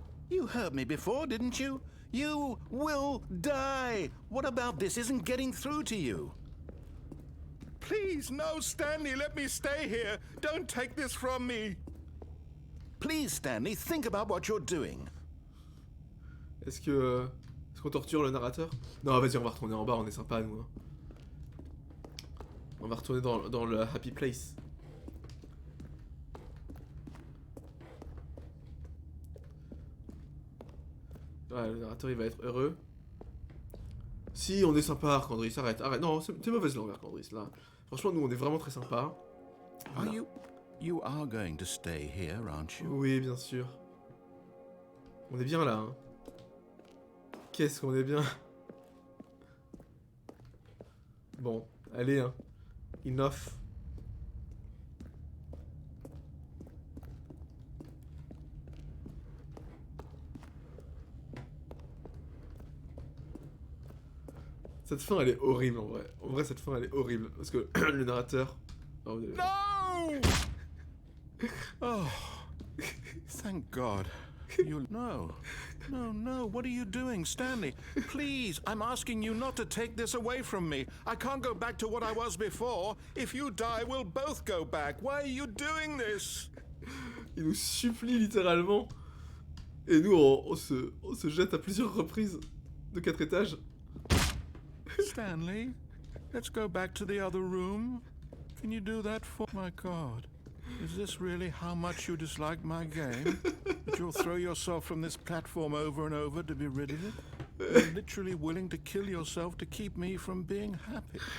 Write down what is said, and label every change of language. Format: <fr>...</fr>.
<en>You heard me before, didn't you? You will die. What about this isn't getting through to you? Please, no, Stanley, let me stay here. Don't take this from me. Please, Stanley, think about what you're doing.</en> <fr>Est-ce qu'on torture le narrateur? Non, vas-y, on va retourner en bas, on est sympa, nous. Hein. On va retourner dans le</fr> <en>happy place.</en> <fr>Ouais, le narrateur, il va être heureux. Si, on est sympa, Arcandris, arrête. Non, t'es mauvaise langue, Arcandris, là. Franchement, nous, on est vraiment très sympa. Voilà.</fr> <en>You are going to stay here, aren't you?</en> <fr>Oui, bien sûr. On est bien là, hein. Qu'est-ce qu'on est bien. Bon, allez, hein.</fr> <en>Enough.</en> <fr>Cette fin, elle est horrible, en vrai. En vrai, cette fin, elle est horrible. Parce que le narrateur... Oh,</fr> <en>No! Oh, thank God. No. What are you doing, Stanley? Please, I'm asking you not to take this away from me. I can't go back to what I was before. If you die, we'll both go back. Why are you doing this?</en> <fr>Il nous supplie littéralement. Et nous, on se jette à plusieurs reprises de 4 étages.</fr> <en>Stanley, let's go back to the other room. Can you do that for my God? Is this really how much you dislike my game? That you'll throw yourself from this platform over and over to be rid of it? You're literally willing to kill yourself to keep me from being happy.</en>